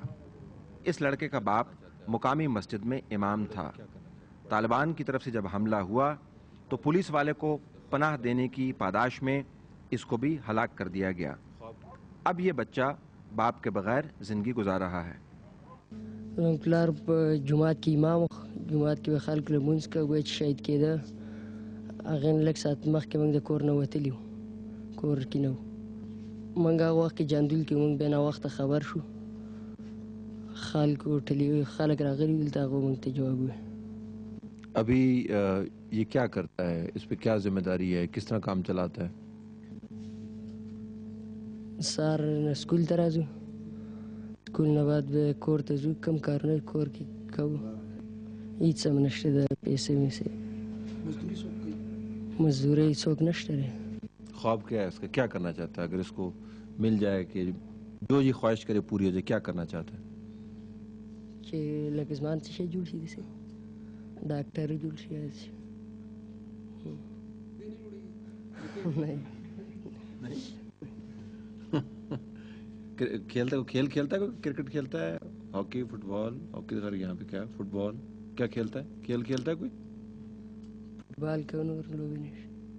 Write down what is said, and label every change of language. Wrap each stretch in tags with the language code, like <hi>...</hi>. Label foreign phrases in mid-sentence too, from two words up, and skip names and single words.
<ur>اس لڑکے کا باپ مقامی مسجد میں امام تھا. طالبان کی طرف سے جب حملہ ہوا تو پولیس والے کو پناہ دینے کی پاداش میں اس کو بھی ہلاک کر دیا گیا. اب یہ بچہ باپ کے بغیر زندگی گزار رہا ہے.</ur> <ps>پلار په جماعت کې امام جماعت کې به خلکو لمونځ کوه چې شهید کېده هغې نه لږ ساعت مخکې موږ د کور نه وتلي وو کور کې نه وو موږ هغه وخت کې جندول کې موږ بیا ناوخته خبر شو خلک راغلي وو دلته هغه موږ ته جواب وویل.</ps> <ur>ابھی یہ کیا کرتا ہے, اس پہ کیا ذمہ داری ہے, کس طرح کام چلاتا ہے؟</ur> <ps>سهار سکول ته راځو سکول نه بعد به کور ته ځو کوم کارونه کور کې کوو هېڅ هم نشته د پیسې ویسې مزدوري څوک نشته دی.</ps> <ur>خواب کیا ہے اس کا, کیا کرنا چاہتا ہے اگر اس کو مل جائے کہ جو یہ خواہش کرے پوری ہو جائے, کیا کرنا چاہتا ہے؟</ur> <ps>چې لکه زما څه شی جوړ شي داسې ډاکټر جوړ شي داسې</ps> <ur>کھیلتا ہے کھیل کھیلتا ہے, کرکٹ کھیلتا ہے, ہاکی, فٹ بال, ہاکی غیر یہاں پہ کیا فٹ بال کیا کھیلتا ہے, کھیل کھیلتا ہے کوئی؟</ur> <ps>فٹ بال کوي نور لوبې نشته.</ps>